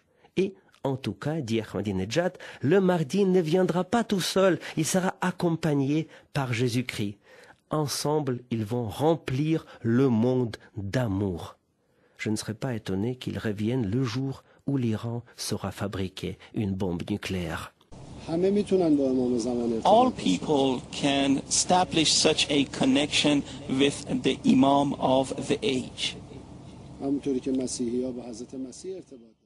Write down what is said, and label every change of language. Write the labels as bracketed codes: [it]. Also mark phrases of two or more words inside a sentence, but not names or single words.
[fr] Et en tout cas, dit Ahmadinejad, le Mahdi ne viendra pas tout seul, il sera accompagné par Jésus-Christ. Ensemble, ils vont remplir le monde d'amour. Je ne serais pas étonné qu'ils reviennent le jour où l'Iran saura fabriquer une bombe nucléaire. [fa] همه میتونن با امام زمان ارتباط [en] All [fa] داشته [en] people can establish such a connection with the Imam of the age. [fa] همونطوری که مسیحی ها با حضرت مسیح ارتباط دارن.